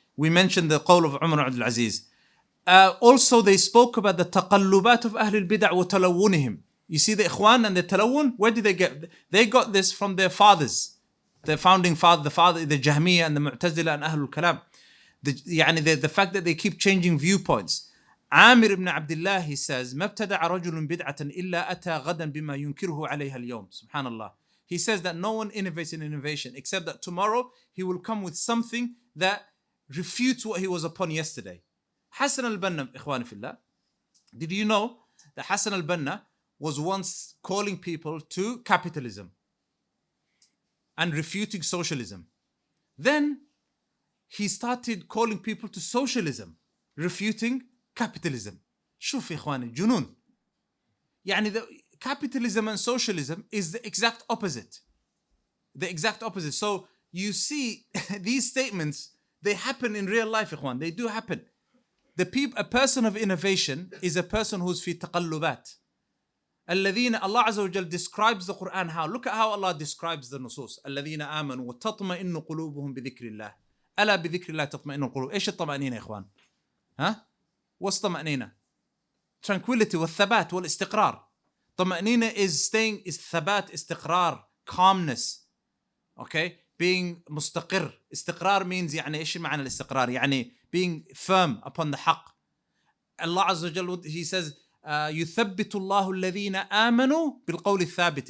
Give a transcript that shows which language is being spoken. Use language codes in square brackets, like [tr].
[en] We mentioned the qawl of Umar Abdul Aziz. Also, they spoke about the taqallubat of Ahlul-Bid'ah wa talawunihim. You see the ikhwan and the talawun, where did they get? They got this from their fathers, their founding father, the Jahmiyyah and the Mu'tazila and Ahlul Kalam. The fact that they keep changing viewpoints. Amir ibn Abdullah, he says, [ar] ما ابتدع رجل بدعة إلا أتى غدا بما ينكره عليها اليوم. Subhanallah. [en] He says that no one innovates in innovation except that tomorrow he will come with something that refutes what he was upon yesterday. Hassan al-Banna, ikhwani fillah. Did you know that Hassan al-Banna was once calling people to capitalism and refuting socialism? Then he started calling people to socialism, refuting capitalism. [ar] شوف يا إخواني جنون. [en] يعني the capitalism and socialism is the exact opposite. The exact opposite. So you see these statements, they happen in real life, إخوان. They do happen. A person of innovation is a person who's [ar] في تقلبات. [en] الذين, Allah Azza wa Jal describes the Quran how. Look at how Allah describes the nusus. [ar] الذين آمنوا وتطمئن قلوبهم بذكر الله. ألا بذكر الله تطمئن القلوب. إيش الطمأنينة يا إخوان؟ ها؟ [en] What's [ar] طمأنينة? [en] Tranquility [ar] والثبات والاستقرار. طمأنينة is ثبات, استقرار, [en] calmness. Okay? Being مستقر. [ar] استقرار [en] means [ar] يعني إيش معنى الاستقرار؟ يعني [en] being firm upon the [ar] حق. [en] Allah Azza wa Jal, he says [ar] يثبت الله الذين آمنوا بالقول الثابت.